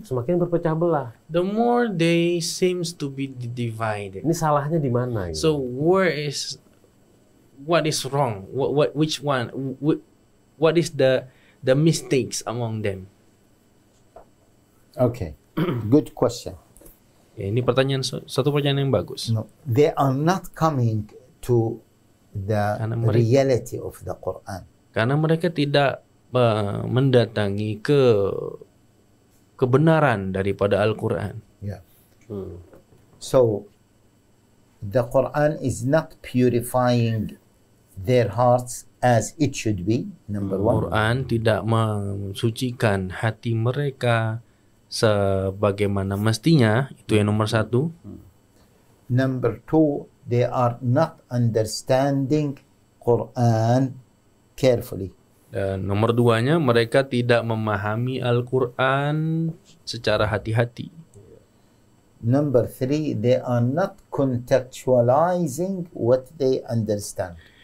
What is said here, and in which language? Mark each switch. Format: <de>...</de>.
<id>semakin berpecah belah.</id> <en>The more they seems to be divided.</en> <id>Ini salahnya di mana? Gitu?</id> <en>So what is wrong? Which one? What is the mistakes among them? Okay, good question.</en> <id>Ya, ini satu pertanyaan yang bagus.</id> <en>No, they are not coming to the reality of the Quran.</en> <id>Karena mereka tidak mendatangi kebenaran daripada Al-Quran.</id> <en>Yeah. So the Quran is not purifying their hearts as it should be. Number one.</en> <id>Quran tidak mensucikan hati mereka sebagaimana mestinya, itu yang nomor satu.</id> <en>Number two, they are not understanding Quran carefully.</en> <id>Dan nomor duanya, mereka tidak memahami Al-Quran secara hati-hati.</id> <en>Number three, they are not contextualizing what they understand.</en>